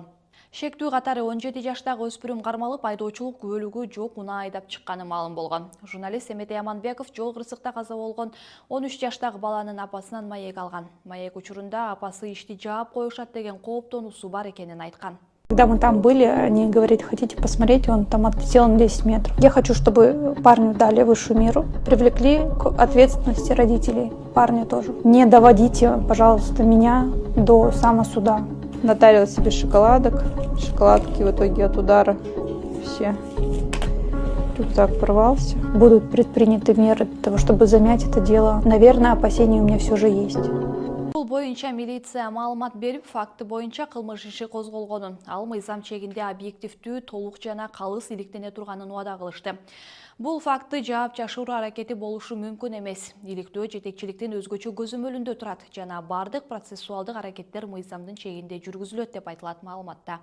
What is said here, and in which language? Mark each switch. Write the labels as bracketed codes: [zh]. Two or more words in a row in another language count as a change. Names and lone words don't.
[ky] Шектүү катары 17 жаштагы өспүрүм кармалып, айдоочулук күбөлүгү жок унаа айдап чыкканы маалым болгон. Журналист Эметей Аманбеков жол кырсыкта каза болгон 13 жаштагы баланын апасынан маек алган. Маек учурунда апасы ишти жаап коюшат деген кооптонуусу бар экенин айткан. [ru] Когда мы там были, они говорят, хотите посмотреть, он там отлетел на 10 метров. Я хочу, чтобы парню дали высшую меру, привлекли к ответственности родителей, парня тоже. Не доводите, пожалуйста, меня до самосуда. Натарила себе шоколадок, шоколадки в итоге от удара все. Рюкзак порвался. Будут предприняты меры для того, чтобы замять это дело. Наверное, опасения у меня все же есть. [ky] Бул боюнча милиция маалымат берип, факты боюнча кылмыш иши козголгонун, ал мыйзам чегинде объективдүү, толук жана калыс иликтене турганын убада кылышты. Бул факты жаап жашыруу аракети болушу мүмкүн эмес. Иликтөө жетекчиликтин өзгөчө көзөмөлүндө турат жана бардык процессуалдык аракеттер мыйзамдын чегинде жүргүзүлөт деп айтылат маалыматта.